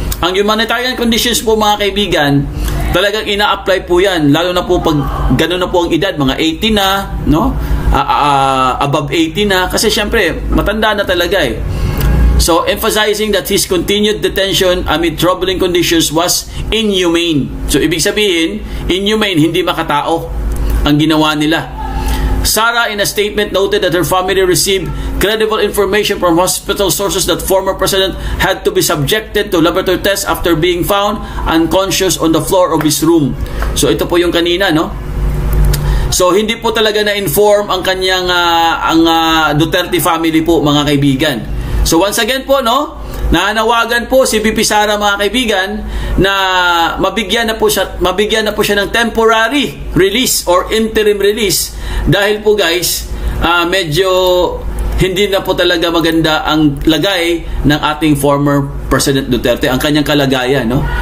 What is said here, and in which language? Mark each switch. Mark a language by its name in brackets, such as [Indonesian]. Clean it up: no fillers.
[Filipino] Ang humanitarian conditions po, mga kaibigan, talagang ina-apply po yan, lalo na po pag gano'n na po ang edad, mga 80 na, no? Above 80 na, kasi syempre, matanda na talaga eh. [English] So, emphasizing that his continued detention amid troubling conditions was inhumane. [Filipino] So, ibig sabihin, inhumane, hindi makatao ang ginawa nila. [English] Sara, in a statement, noted that her family received credible information from hospital sources that former president had to be subjected to laboratory tests after being found unconscious on the floor of his room. [Filipino] So, ito po yung kanina, no? So, hindi po talaga na-inform ang kanyang Duterte family po, mga kaibigan. So, once again po, no? Nanawagan po si VP Sara, mga kaibigan, na mabigyan na po siya ng temporary release or interim release dahil po, guys, medyo hindi na po talaga maganda ang lagay ng ating former President Duterte, ang kanyang kalagayan, no?